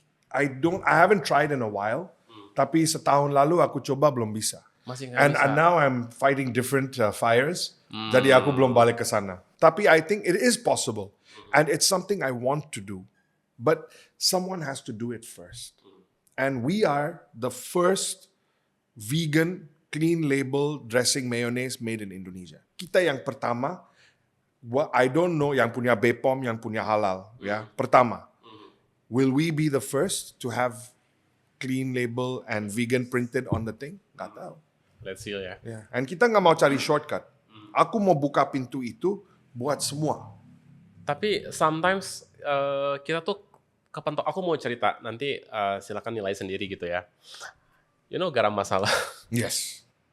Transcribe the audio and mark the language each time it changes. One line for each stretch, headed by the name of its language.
English: I haven't tried in a while.
Indonesian: Tapi setahun lalu aku coba belum bisa. Masih nggak
English: And
Indonesian: bisa.
English: now I'm fighting different fires.
Indonesian: Jadi aku belum balik ke sana.
English: Tapi I think it is possible. And it's something I want to do. But someone has to do it first. And we are the first vegan, clean label dressing mayonnaise made in Indonesia. Kita yang pertama, I don't know yang punya BPOM, yang punya halal. Ya, pertama. Will we be the first to have clean label and vegan printed on the thing?
Indonesian: Gak tahu.
English: Let's see ya. Yeah. And
Indonesian: kita nggak mau cari shortcut. Aku mau buka pintu itu buat semua. Tapi sometimes kita tuh kepentok. Aku mau cerita, nanti silakan nilai sendiri gitu ya.
English: You know
Indonesian: garam masala.
English: Yes.